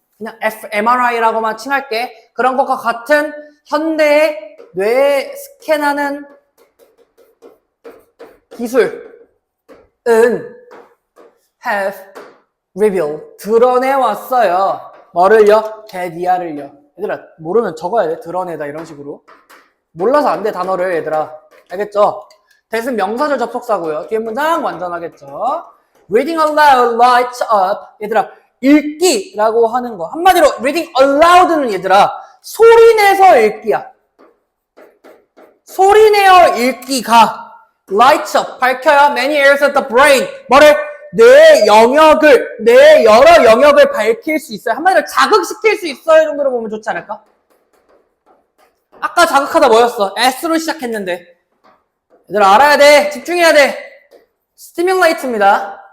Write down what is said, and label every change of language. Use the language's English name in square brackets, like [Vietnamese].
[Korean] 그냥 fMRI라고만 칭할게. 그런 것과 같은 현대의 뇌 스캔하는 기술은 [English] have revealed, [Korean] 드러내왔어요. 뭐를요? 대디아를요. 얘들아, 모르면 적어야 돼. 드러내다 이런 식으로. 몰라서 안 돼, 단어를. 얘들아, 알겠죠? 대신 명사절 접속사고요. 뒤에 문장 완전 하겠죠? [English] Reading aloud lights up. [Korean] 얘들아, 읽기라고 하는 거. 한마디로 reading aloud는 얘들아, 소리내서 읽기야. 소리내어 읽기가 [English] lights up, [Korean] 밝혀야 [English] many areas of the brain. [Korean] 뭐를? 뇌 영역을, 뇌 여러 영역을 밝힐 수 있어요. 한마디로 자극시킬 수 있어요 정도로 보면 좋지 않을까? 아까 자극하다 뭐였어? S로 시작했는데. 얘들아, 알아야 돼. 집중해야 돼. stimulate입니다.